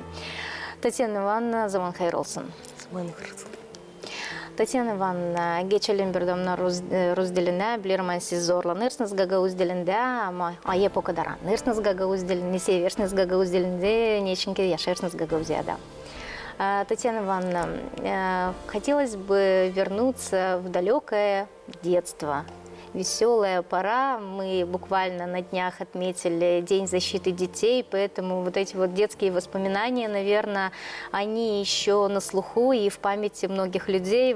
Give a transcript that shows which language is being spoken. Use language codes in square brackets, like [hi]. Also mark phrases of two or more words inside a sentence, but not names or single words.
[gag] Tatyana Ivanovna zaman hayır olsun. Zaman hayır olsun. Tatyana Ivanovna, geçelim bir damla Rus diline. Bilirim siz zorlanırsınız Gagauz dilinde ama hep o kadar anlarsınız Gagauz dilini, seversiniz Gagauz dilinde, ne için ki yaşarsınız Гагаузияда. [ru] Татьяна Ивановна, хотелось бы вернуться в далекое детство. Веселая пора. Мы буквально на днях отметили День защиты детей, поэтому вот эти вот детские воспоминания, наверное, они еще на слуху и в памяти многих людей.